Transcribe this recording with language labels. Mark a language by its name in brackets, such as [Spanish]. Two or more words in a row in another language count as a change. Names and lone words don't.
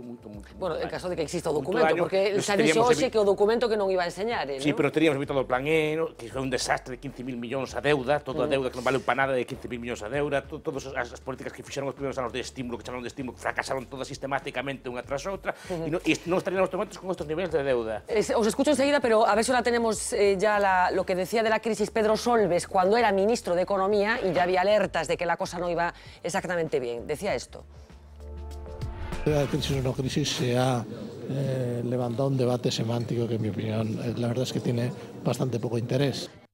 [Galician] Bueno, en caso de que exista o documento, porque se ha dixo hoxe que o documento que non iba a enseñar, Sí, pero teríamos evitado o plan E, que foi un desastre de 15.000 millóns a deuda, toda a deuda que non valeu para nada de 15.000 millóns a deuda, todas as políticas que fixeron os primeiros anos de estímulo, que chamaron de estímulo, que fracasaron todas sistemáticamente unha tras outra, e non estarían nos momentos con estos niveles de deuda. [Spanish] Os escucho enseguida, pero a ver si ahora tenemos ya lo que decía de la crisis Pedro Solbes cuando era ministro de Economía y ya había alertas de que la cosa no iba exactamente bien. Decía esto. La crisis o no crisis se ha levantado un debate semántico que, en mi opinión, la verdad es que tiene bastante poco interés.